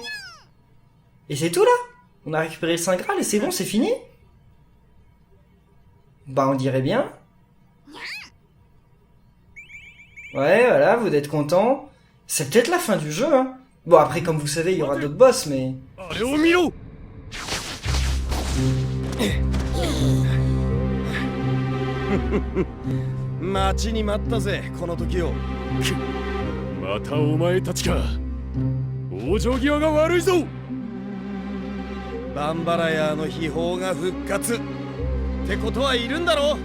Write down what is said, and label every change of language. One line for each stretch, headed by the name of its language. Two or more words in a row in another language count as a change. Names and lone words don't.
French: Et c'est tout là? On a récupéré le Saint Graal et c'est bon, c'est fini? Bah on dirait bien. Ouais, voilà, vous êtes contents. C'est peut-être la fin du jeu, hein. Bon après, comme vous savez, il y aura d'autres boss, mais...
Japanese: 待ちに待ったぜこの時を。またお前たちか。往生際が悪いぞ。バンバラヤーの秘宝が復活ってことはいるんだろ。